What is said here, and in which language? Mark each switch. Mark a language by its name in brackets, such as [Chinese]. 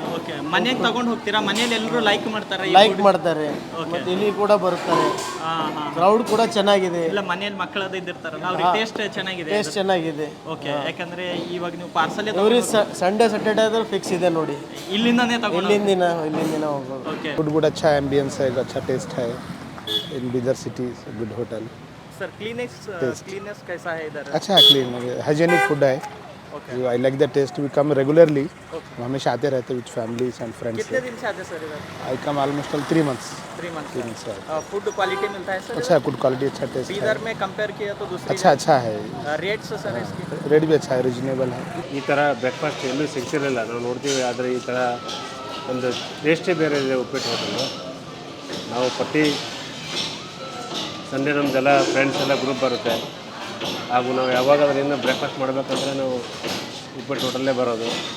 [Kannada] Okay. ಮನೆಗೆ ತಗೊಂಡು ಹೋಗ್ತೀರಾ? ಮನೇಲಿ ಎಲ್ಲರೂ ಲೈಕ್ ಮಾಡ್ತಾರೆ? ಲೈಕ್ ಮಾಡ್ತಾರೆ. ಮತ್ತು ಇಲ್ಲಿ ಕೂಡ ಬರ್ತಾರೆ. ಕ್ರೌಡ್ ಕೂಡ ಚೆನ್ನಾಗಿದೆ. ಇಲ್ಲ ಮನೇಲಿ ಮಕ್ಕಳದ ಇದ್ದಿರ್ತಾರಲ್ಲ ಅವ್ರಿಗೆ ಟೇಸ್ಟ್ ಚೆನ್ನಾಗಿದೆ. ಟೇಸ್ಟ್ ಚೆನ್ನಾಗಿದೆ. ಓಕೆ. ಯಾಕಂದ್ರೆ ಇವಾಗ ನೀವು ಪಾರ್ಸಲ್ ಇವ್ರಿಗೆ ಸಂಡೇ ಸ್ಯಾಟರ್ಡೇ ಆದ್ರೆ ಫಿಕ್ಸ್ ಇದೆ ನೋಡಿ. ಇಲ್ಲಿಂದಾನೇ ತಗೊಂಡು ಇಲ್ಲಿಂದ ಹೋಗೋದು. ಓಕೆ. [Hindi] गुड अच्छा एम्बियंस है, अच्छा टेस्ट है. [English] In Bidar city good hotel. [Hindi] Sir cleanness कैसा है इधर? अच्छा है, क्लीन हाइजेनिक फूड है. [English] I like the taste. We come regularly. [Hindi] हम हमेशा आते रहते [English] With families and friends. [Hindi] कितने दिन से आते सर इधर? [English] I come almost 3 months. 3 months. [Hindi] Food quality मिलता है सर? अच्छा गुड क्वालिटी, अच्छा टेस्ट है. इधर में कंपेयर किया तो दूसरी अच्छा है. रेट्स सर इसकी? रेट भी अच्छा है, रीजनेबल है. [Kannada] ಈ ಥರ ಬ್ರೇಕ್ಫಾಸ್ಟ್ ಎಲ್ಲೂ ಸಿಗ್ತಿರಲಿಲ್ಲ, ನಾವು ನೋಡ್ತೀವಿ. ಆದರೆ ಈ ಥರ ಒಂದು ಟೇಸ್ಟೇ ಬೇರೆ ಇದೆ ಉಪ್ಪಿಟ್ಟು ಹೋಟೆಲು. ನಾವು ಪ್ರತಿ ಸಂಡೇ ನಮ್ಮದೆಲ್ಲ ಫ್ರೆಂಡ್ಸ್ ಎಲ್ಲ ಗ್ರೂಪ್ ಬರುತ್ತೆ. ಹಾಗೂ ನಾವು ಯಾವಾಗಾದ್ರೂ ಇನ್ನು ಬ್ರೇಕ್ಫಾಸ್ಟ್ ಮಾಡಬೇಕಂದ್ರೆ ನಾವು ಉಪ್ಪಿಟ್ಟು ಹೋಟೆಲ್ಲೇ ಬರೋದು.